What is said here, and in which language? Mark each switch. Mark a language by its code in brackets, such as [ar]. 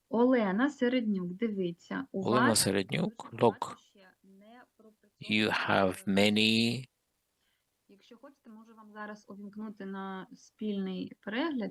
[uk] Олена Середнюк, дивіться. [en] Olena Serednyuk, look, you have many [uk] Якщо хочете, можу вам зараз увімкнути на спільний перегляд.